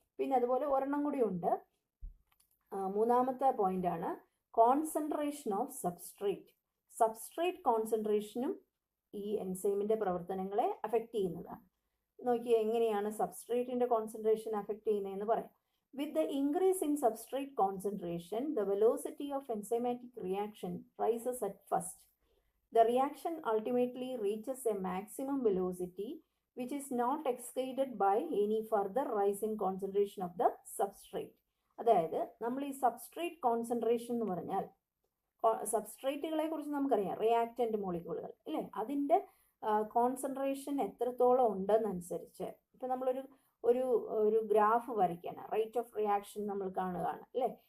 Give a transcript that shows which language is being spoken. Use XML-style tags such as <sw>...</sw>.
<ml>പിന്നെ അതുപോലെ ഒരെണ്ണം കൂടി ഉണ്ട്, 3ാമത്തെ പോയിന്റാണ്</ml> <en>concentration of substrate</en> <ml>കോൺസെൻട്രേഷനും ഈ എൻസൈമിൻ്റെ പ്രവർത്തനങ്ങളെ അഫക്റ്റ് ചെയ്യുന്നതാണ്. നോക്കിയാൽ എങ്ങനെയാണ് സബ്സ്ട്രേറ്റിൻ്റെ കോൺസെൻട്രേഷൻ അഫക്റ്റ് ചെയ്യുന്നതെന്ന് പറയാം.</ml> <en>With the increase in substrate concentration the velocity of enzymatic reaction rises at first. The reaction ultimately reaches a maximum velocity which is not exceeded by any further rise in concentration of the substrate.</en> <ml>അതായത് നമ്മൾ ഈ substrate concentration എന്ന് പറഞ്ഞാൽ, സബ്സ്ട്രേറ്റുകളെ കുറിച്ച് നമുക്കറിയാം, reactant മോളിക്യൂളുകൾ അല്ലേ, അതിൻ്റെ concentration എത്രത്തോളം ഉണ്ടെന്നനുസരിച്ച് ഇപ്പം നമ്മളൊരു ഒരു ഗ്രാഫ് വരയ്ക്കുകയാണ്, റേറ്റ് ഓഫ് റിയാക്ഷൻ നമ്മൾ കാണുകയാണ് അല്ലേ.</ml>